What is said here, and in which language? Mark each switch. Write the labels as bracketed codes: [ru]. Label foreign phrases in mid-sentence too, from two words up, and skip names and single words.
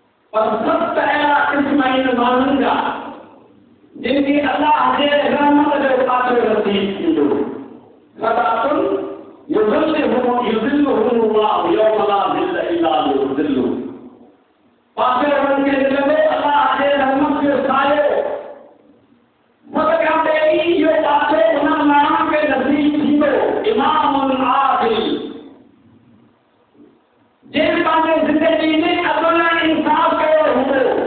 [sd] पर सत अहिड़ा क़िस्म आहिनि माण्हुनि जा जिनखे अलाह जे रहमत जो पासो नसीब थींदो। [ar] صدقة يظلهم الله يوم لا ظل إلا ظله. [sd] पासे उन्हनि खे मिलंदो अलाह जे रहमत जो सायो। सदका पहिरीं इहो पासो उन्हनि माण्हुनि खे नसीब थींदो। [ar] إمام عادل [sd] जिन पंहिंजे ज़िंदगी में अदल इंसाफ़ कयो हूंदो।